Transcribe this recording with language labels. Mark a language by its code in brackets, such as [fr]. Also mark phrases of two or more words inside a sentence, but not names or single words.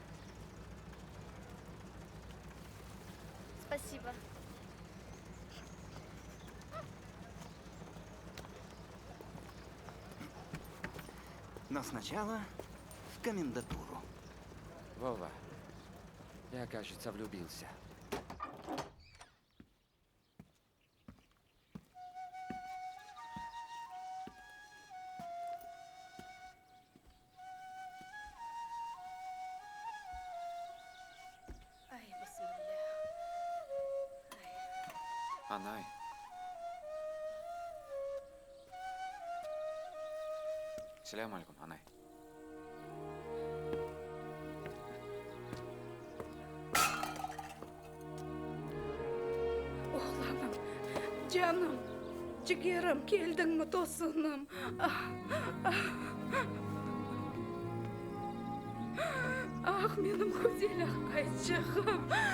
[ru] Спасибо. Но сначала в комендатуру. Вова, я, кажется, влюбился. Ай, басмалля. Анай. [ar] سلام عليكم, [ru] Анай. [tr] Oğlanım, canım, ciğerim, geldin mi tosunum? Ah, benim güzel kayıcığım.